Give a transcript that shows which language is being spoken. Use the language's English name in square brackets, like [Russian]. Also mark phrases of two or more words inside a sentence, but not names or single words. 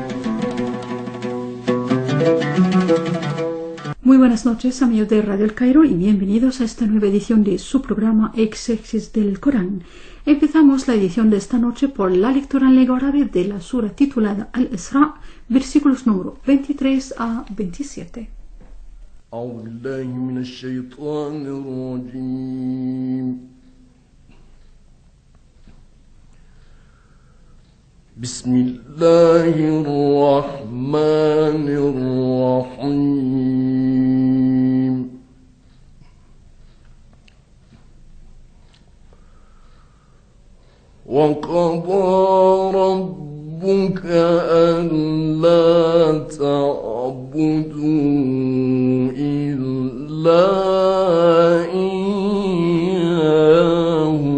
[Spanish] Muy buenas noches, amigos de Radio El Cairo, y bienvenidos a esta nueva edición de su programa Exégesis del Corán. Empezamos la edición de esta noche por la lectura en lengua árabe de la sura titulada Al-Isra, versículos número 23 a 27. [Arabic] أعوذ بالله من الشيطان الرجيم بسم الله الرحمن الرحيم وقضى ربك ألا تعبدوا إلا إياه